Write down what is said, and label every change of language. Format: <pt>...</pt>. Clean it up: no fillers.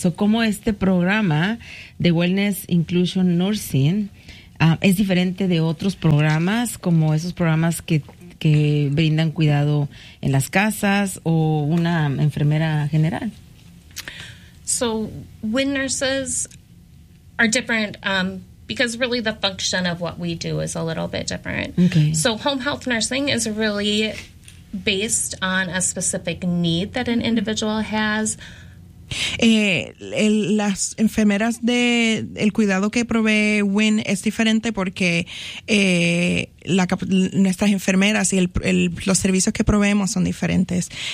<es>So, ¿cómo este programa de Wellness Inclusion Nursing es diferente de otros programas, como esos programas que brindan cuidado en las casas o una enfermera general?</es> <en>So, WIN nurses are different because really the function of what we do is a little bit different. Okay. So, home health nursing is really based on a specific need that an individual has.</en> <es>Las enfermeras de el cuidado que provee WIN es diferente porque nuestras enfermeras y los servicios que proveemos son diferentes.</es>